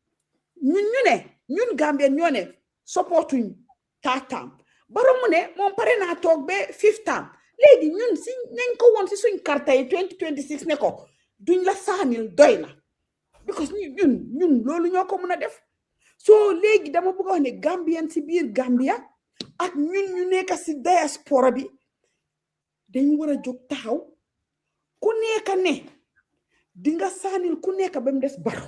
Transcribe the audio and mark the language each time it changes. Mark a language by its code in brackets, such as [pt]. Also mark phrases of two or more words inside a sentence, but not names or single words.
[wo] ñun Gambien ñoo ne supportuñ [en] 3rd term [wo] Barrow mu ne moom pare naa toog ba [en] 5th term [wo] léegi ñun si nañ ko woon si suñ karta yi 2026 ne ko duñ la saanil doy na because ñun loolu ñoo ko mën a def so léegi dama bëgg a wax ne Gambien si biir Gambia ak ñun ñu nekk si diaspora bi dañ war a jóg taxaw ku nekk ne di nga saanil ku nekk ba mu des Barrow